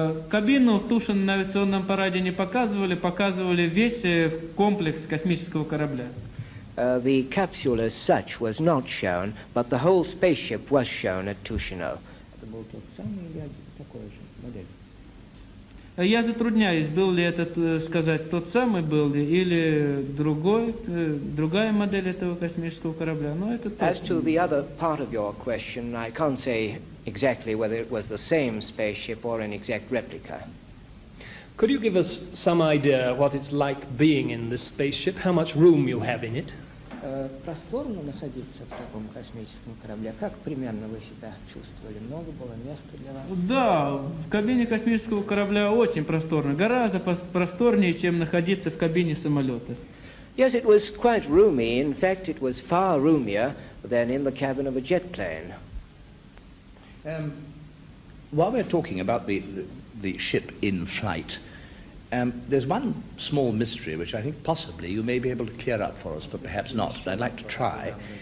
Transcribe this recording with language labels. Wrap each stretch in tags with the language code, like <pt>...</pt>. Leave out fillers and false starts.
<ru>Кабину в Тушино на авиационном параде не показывали, показывали весь комплекс космического корабля.</ru> <en>The capsule as such was not shown, but the whole spaceship was shown at Tushino.</en> <ru>Я затрудняюсь, был ли этот, сказать, тот самый был ли, или другая модель этого космического корабля, но это точно.</ru> <en>As to the other part of your question, I can't say exactly whether it was the same spaceship or an exact replica. Could you give us some idea what it's like being in this spaceship, how much room you have in it?</en> <ru>Просторно находиться в таком космическом корабле. Как примерно вы себя чувствовали? Много было места для вас? Да, в кабине космического корабля очень просторно, гораздо просторнее, чем находиться в кабине самолета.</ru> <en>Yes, it was quite roomy. In fact, it was far roomier than in the cabin of a jet plane. While we're talking about the ship in flight, there's one small mystery which I think possibly you may be able to clear up for us, but perhaps not, but I'd like to try.</en>